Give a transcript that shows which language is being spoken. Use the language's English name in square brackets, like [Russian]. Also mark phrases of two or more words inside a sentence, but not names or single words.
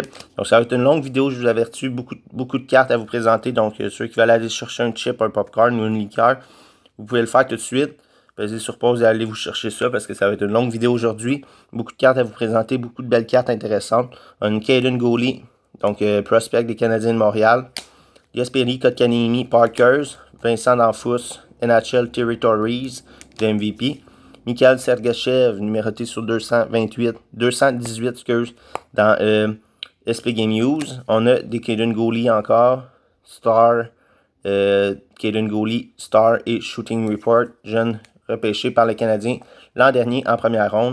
[French] Donc, ça va être une longue vidéo, je vous avertis, beaucoup de cartes à vous présenter. Donc, ceux qui veulent aller chercher un chip, un popcorn ou une liqueur, vous pouvez le faire tout de suite. Pesez sur pause et allez vous chercher ça parce que ça va être une longue vidéo aujourd'hui. Beaucoup de cartes à vous présenter, beaucoup de belles cartes intéressantes. On a une Caden Goulet, donc prospect des Canadiens de Montréal. Jesperi Kotkaniemi Parkers, Vincent D'Anfous, NHL Territories, de MVP. Mikhail Sergachev, numéroté sur 218, excuse, dans SP Game News. On a des Caden Goulet encore, Star, Caden Goulet, Star et Shooting Report, jeune repêché par les Canadiens l'an dernier en première ronde.